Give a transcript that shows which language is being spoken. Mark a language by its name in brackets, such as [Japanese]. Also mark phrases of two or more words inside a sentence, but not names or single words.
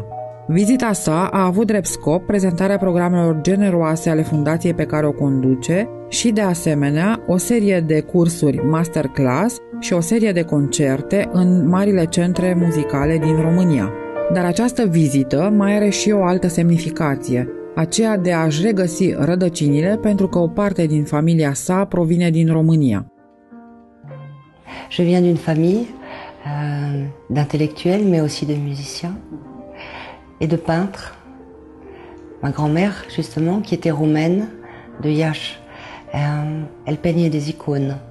[Romanian] Vizita sa a avut drept scop prezentarea programelor generoase ale fundației pe care o conduce și, de asemenea, o serie de cursuri masterclass și o serie de concerte în marile centre muzicale din România. Dar această vizită mai are și o altă semnificație, aceea de a-și regăsi rădăcinile pentru că o parte din familia sa provine din România. [French] Je viens d'une famille d'intellectuels, mais aussi de musiciens et de peintres. Ma grand-mère, justement, qui était roumaine, de Iași, elle peignait des icônes.